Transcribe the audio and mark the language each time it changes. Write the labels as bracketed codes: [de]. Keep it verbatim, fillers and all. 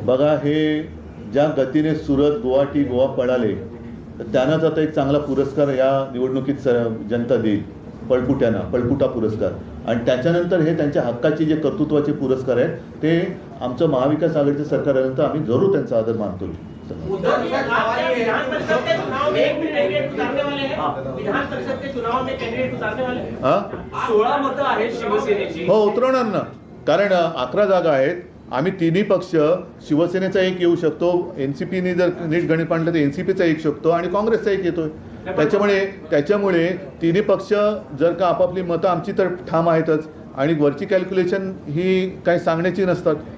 [mr] बघा, हे ज्या गतीने सुरत गुवाहाटी गोवा पळाले तर त्यांनाच आता एक चांगला पुरस्कार या निवडणुकीत सर जनता देईल, पळपुट्यांना, पळपुटा पुरस्कार. आणि त्याच्यानंतर हे त्यांच्या हक्काचे जे कर्तृत्वाचे पुरस्कार आहेत ते आमचं महाविकास आघाडीचं सरकार आल्यानंतर आम्ही जरूर त्यांचा आदर मानतो. [hi] आपके विधान परिषद के चुनाव में एक भी कैंडिडेट उतारने वाले हैं? विधान परिषद के चुनाव में कैंडिडेट उतारने वाले हैं? हां, [mr] सोळा मतं आहेत शिवसेनेची. हो, उतरवणार ना, कारण अकरा जागा आहेत. आम्ही तिन्ही पक्ष, शिवसेनेचा एक येऊ शकतो, एन सी पीने जर नीट गणित मांडलं तर एन सी पीचा एक शकतो आणि काँग्रेसचा एक येतोय. त्याच्यामुळे त्याच्यामुळे तिन्ही पक्ष जर का आपापली मतं, आमची तर ठाम आहेतच, आणि वरची कॅल्क्युलेशन ही काही सांगण्याची नसतात.